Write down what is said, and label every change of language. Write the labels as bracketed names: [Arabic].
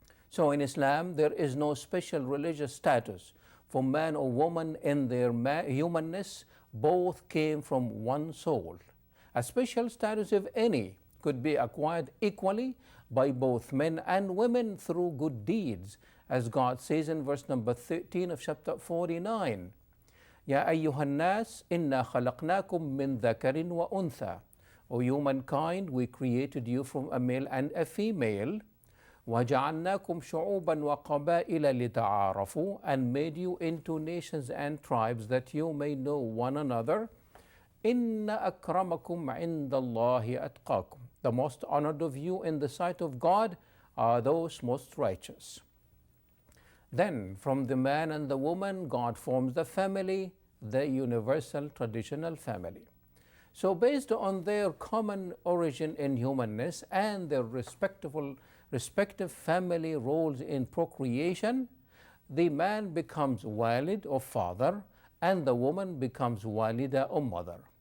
[English] So in Islam, there is no special religious status for man or woman in their humanness. Both came from one soul. A special status, if any, could be acquired equally by both men and women through good deeds, as God says in verse number 13 of chapter 49. [Arabic] يا أيها الناس إنا خلقناكم من ذكر وأنثى. [English] O humankind, we created you from a male and a female. [Arabic] وجعلناكم شعوبا وقبائل لتعارفوا, [English] and made you into nations and tribes that you may know one another. [Arabic] إن أكرمكم عند الله أتقاكم. [English] The most honored of you in the sight of God are those most righteous. Then from the man and the woman, God forms the family, the universal traditional family. So based on their common origin in humanness and their respective family roles in procreation, the man becomes walid or father, and the woman becomes walida or mother.